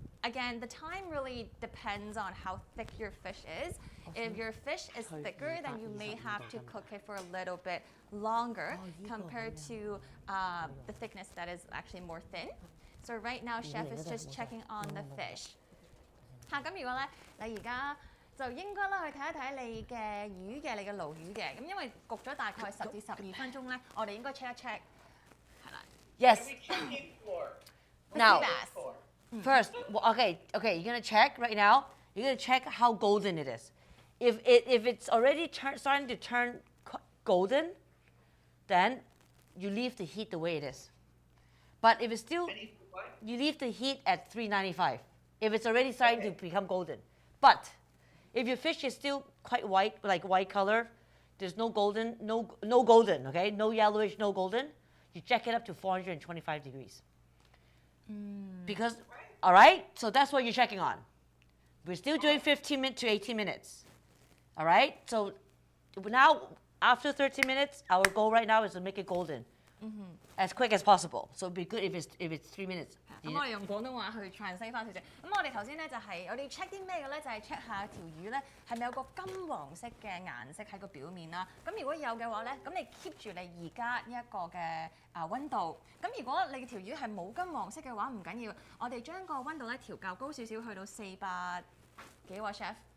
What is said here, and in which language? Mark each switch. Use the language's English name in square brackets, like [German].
[English] Again, the time really depends on how thick your fish is. If your fish is thicker, then you may have to cook it for a little bit longer compared to the thickness that is actually more thin. So right now, chef is just checking on the fish. [Cantonese] 嚇，咁如果咧，你而家就應該啦去睇一睇你嘅魚嘅，你嘅鱸魚嘅，咁因為焗咗大概10至12分鐘咧，我哋應該 check 一 check，係啦。 [English] Yes. What are we checking for? Now, Sea bass. For? first, okay, you're gonna check right now. You're gonna check how golden it is. If it's already starting to turn golden, then you leave the heat the way it is. But if it's still, I need to what? you leave the heat at 395. If it's already starting to become golden. But if your fish is still quite white, like white color, there's no golden, no golden, okay? No yellowish, no golden. You check it up to 425 degrees. Because, all right, so that's what you're checking on. We're still doing 15 to 18 minutes. All right, so now after 30 minutes, our goal right now is to make it golden as quick as possible. So it'd be good if it's 3 minutes. [Cantonese] 咁我哋用廣東話去 translate 翻少少。咁我哋頭先咧就係我哋 check 啲咩嘅咧？就係 check 下條魚咧係咪有個金黃色嘅顏色喺個表面啦。咁如果有嘅話咧，咁你 keep 住你而家呢一個嘅温度。咁如果你條魚係冇金黃色嘅話，唔緊要，我哋將個温度咧調校高少少，去到400幾喎 chef。